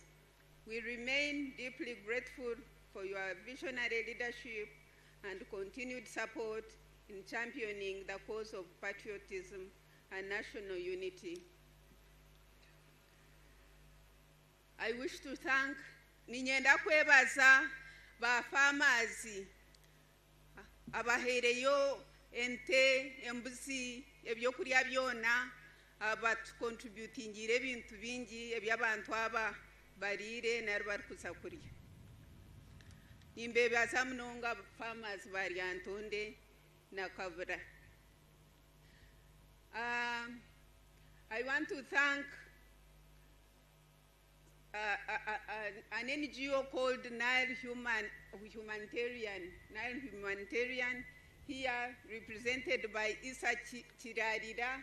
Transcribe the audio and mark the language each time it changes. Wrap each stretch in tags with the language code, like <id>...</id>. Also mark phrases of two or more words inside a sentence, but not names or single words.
<en>We remain deeply grateful for your visionary leadership and continued support in championing the cause of patriotism and national unity. I wish to thank</en> <nyn>ninyenda kwebaza ba farmers abahereyo ente embuzi ebyokulya byona abatukontributingire ebintu bingi ebyabantu aba barire nari bari kuza kurya. Nimbebaza munonga farmers ba Lyantonde na Kavura.</nyn> <en>I want to thank an NGO called Nile Humanitarian, here represented by Isa Chirarira.</en>